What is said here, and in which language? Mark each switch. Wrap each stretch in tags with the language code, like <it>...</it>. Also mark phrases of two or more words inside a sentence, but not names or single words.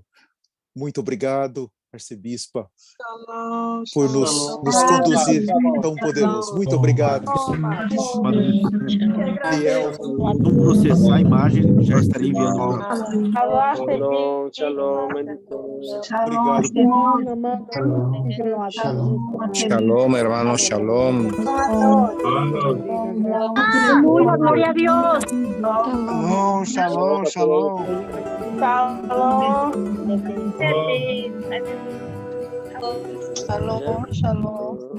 <pt>Muito obrigado, arcebispa, por nos conduzir tão poderoso. Muito obrigado. Liel, Não processar a imagem, já estaria enviando ao... Shalom. obrigado.</pt> <es>Shalom, hermano, shalom. Aleluya, gloria a Dios. Shalom. Shalom. Shalom.</es>